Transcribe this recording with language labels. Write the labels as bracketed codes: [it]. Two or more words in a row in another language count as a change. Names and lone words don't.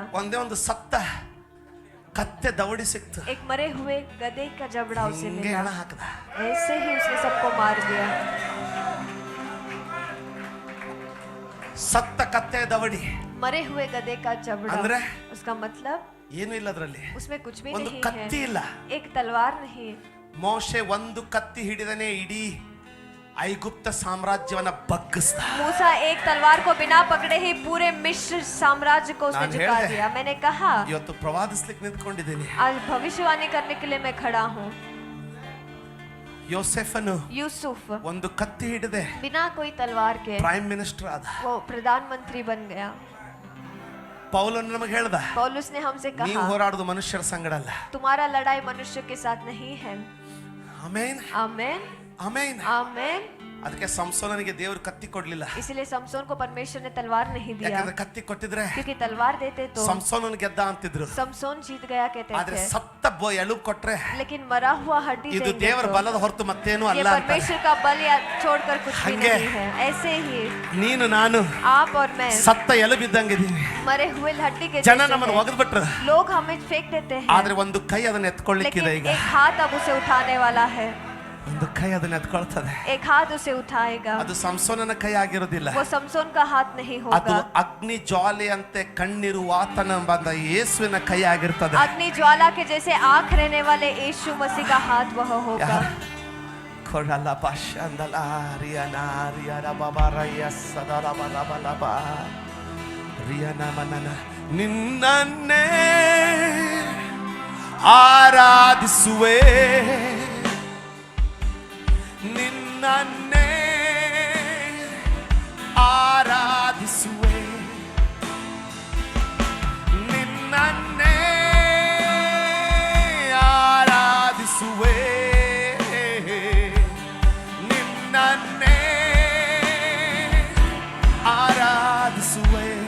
[kn] ಒಂದೇ ಒಂದು ಸತ್ತ ಕತ್ತೆ ದವಡಿ ಸಿಕ್ತು. [hi] एक मरे हुए गधे का जबड़ा उसे [kn] ಹಿಂಗೆ [hi] मिला। [kn] ಹಣ ಹಾಕದ. [hi] ऐसे ही उसने सबको मार दिया। [kn] ಸತ್ತ ಕತ್ತೆ ದವಡಿ [hi] मरे हुए गधे का जबड़ा, [kn] ಅಂದ್ರೆ [hi] उसका मतलब [kn] ಏನು ಇಲ್ಲ ಅದರಲ್ಲಿ. [hi] उसमें कुछ भी [kn] ಒಂದು [hi] नहीं [kn] ಕತ್ತಿ [hi] है, [kn] ಇಲ್ಲ. [hi] एक तलवार नहीं। [kn] ಮೋಶೆ ಒಂದು ಕತ್ತಿ ಹಿಡಿದನೆ ಇಡೀ ಐಗುಪ್ತ ಸಾಮ್ರಾಜ್ಯವನ್ನ ಬಗ್ಗಿಸ್ದ. [hi] मूसा एक तलवार को बिना पकड़े ही पूरे मिस्र साम्राज्य को उसने [kn] नान [hi] झुका [kn] ಹೇಳ್ದೆ. [hi] दिया। मैंने कहा [kn] ಇವತ್ತು ಪ್ರವಾದಿಸ್ಲಿಕ್ಕೆ ನಿಂತ್ಕೊಂಡಿದ್ದೀನಿ. [hi] आज भविष्यवाणी करने के लिए मैं खड़ा हूँ। [kn] ಯೋಸೆಫನು [hi] यूसुफ [kn] ಒಂದು ಕತ್ತಿ ಹಿಡಿದೆ [hi] बिना कोई तलवार के [en] prime minister [kn] ಆದ. [hi] वो प्रधानमंत्री बन गया। [kn] ಪೌಲನು ನಮಗೆ ಹೇಳ್ದ, [hi] पौलुस ने हमसे [kn] ನೀವು [hi] कहा [kn] ಹೋರಾಡೋದು ಮನುಷ್ಯರ ಸಂಗಡ ಅಲ್ಲ. [hi] तुम्हारा लड़ाई मनुष्य के साथ नहीं है। [kn] ಆಮೇನ್, [hi] आमेन, [kn] ಆಮೇನ್. [hi] आमेन। [kn] ಅದಕ್ಕೆ ಸಂಸೋನನಿಗೆ ದೇವರು ಕತ್ತಿ ಕೊಡ್ಲಿಲ್ಲ. [hi] इसीलिए समसोन को परमेश्वर ने तलवार नहीं दिया, [kn] ಯಾಕಂದ್ರೆ ಕತ್ತಿ ಕೊಟ್ಟಿದ್ರೆ [hi] क्योंकि तलवार देते तो [kn] ಸಂಸೋನನ್ ಗೆದ್ದ ಅಂತಿದ್ರು. [hi] समसोन जीत गया कहते [kn] ಆದ್ರೆ [hi] थे, [kn] ಸತ್ತ ಎಲುಬು ಕೊಟ್ರೆ [hi] लेकिन मरा हुआ हड्डी [kn] ಇದು [hi] देंगे [kn] ದೇವರ [hi] तो [kn] ಬಲದ ಹೊರತು ಮತ್ತೇನು [hi] ये [kn] ಅಲ್ಲ ಅಂತಾರೆ. [hi] परमेश्वर का बल या छोड़कर कुछ भी [kn] हंगे। [hi] नहीं है। ऐसे ही [kn] ನೀನು ನಾನು [hi] आप और मैं [kn] ಸತ್ತ ಎಲುಬಿದ್ದಂಗಿದ್ದೀವಿ. [hi] मरे हुए हड्डी के [kn] ಜನ [hi] जैसे [kn] ನಮ್ಮನ್ನು [hi] हैं। [kn] ಒಗೆದ್ಬಿಟ್ರು. [hi] लोग हमें फेंक देते हैं, [kn] ಆದ್ರೆ ಒಂದು ಕೈ ಅದನ್ನ ಎತ್ಕೊಳ್ಳಿಕ್ಕಿದೆ. [hi] लेकिन [kn] ಈಗ [hi] एक हाथ अब उसे उठाने वाला है। [kn] ಒಂದು ಕೈ ಅದನ್ನ ಎತ್ಕೊಳ್ತದೆ. [hi] एक हाथ उसे उठाएगा। [kn] ಅದು ಸಂಸೋನನ ಕೈ ಆಗಿರೋದಿಲ್ಲ. [hi] वो समसोन का हाथ नहीं [kn] ಅದು [hi] होगा, [kn] ಅಗ್ನಿ ಜ್ವಾಲೆಯಂತೆ ಕಣ್ಣಿರುವ ಆತನ ಬಂದ ಯೇಸುವಿನ ಕೈ ಆಗಿರ್ತದೆ. [hi] अग्नि ज्वाला के जैसे आंख रहने वाले यीशु मसीह का हाथ वह होगा। ಕೊರಲ ಪಾಶಂದಲ ರಿಯನ ರಿಯನ ಬಾಬಾರಯ್ಯ ಸದಲ ಬಲಬಲಬ ರಿಯನ ಮನನ ನಿನ್ನನ್ನೇ [kn] ಆರಾಧಿಸುವೆ, ನಿನ್ನನ್ನೇ ಆರಾಧಿಸುವೆ, ನಿನ್ನನ್ನೇ ಆರಾಧಿಸುವೆ, ನಿನ್ನನ್ನೇ ಆರಾಧಿಸುವೆ.